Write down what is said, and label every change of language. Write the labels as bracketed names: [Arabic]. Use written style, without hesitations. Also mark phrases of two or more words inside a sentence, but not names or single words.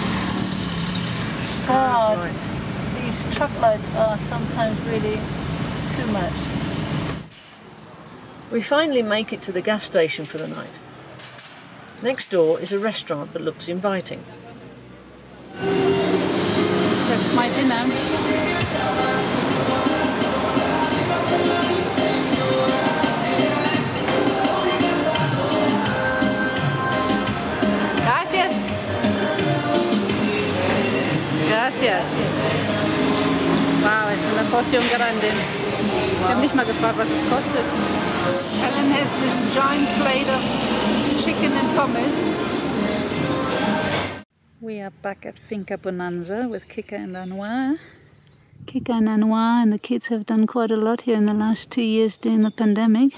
[English] God, these truck lights are sometimes really too much. We finally make it to the gas station for the night. Next door is a restaurant that looks inviting. That's my dinner. [Spanish] Gracias. Gracias. Wow, es una porción grande. [German] Ich habe nicht mal gefragt, was es kostet. [English] Helen has this giant plate of chicken and pommes. We are back at Finca Bonanza with Kika and Anwar. Kika and Anwar and the kids have done quite a lot here in the last 2 years during the pandemic.